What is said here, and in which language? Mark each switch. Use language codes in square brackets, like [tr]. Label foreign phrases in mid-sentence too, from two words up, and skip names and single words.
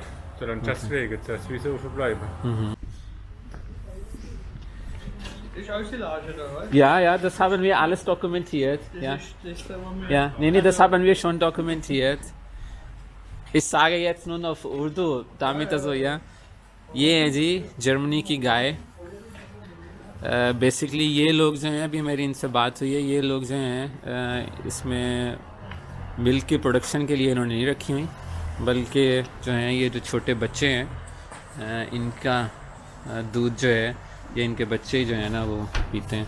[de] So dann deswegen, dass wir so verbleiben. Ist Auslage da, was? Ja, ja, das haben wir alles dokumentiert. Ja, Das haben wir. ja. Nee, das haben wir schon dokumentiert. Ich sage jetzt nur noch auf Urdu, damit also, ja. [ur] یہ ہے جی جرمنی کی گائے. بیسکلی یہ لوگ جو ہیں، ابھی میری ان سے بات ہوئی ہے، یہ لوگ جو ہیں اس میں ملک کی پروڈکشن کے لیے انہوں نے نہیں رکھی ہوئی، بلکہ جو ہیں یہ جو چھوٹے بچے ہیں ان کا دودھ جو ہے یہ ان کے بچے جو ہیں نا وہ پیتے ہیں.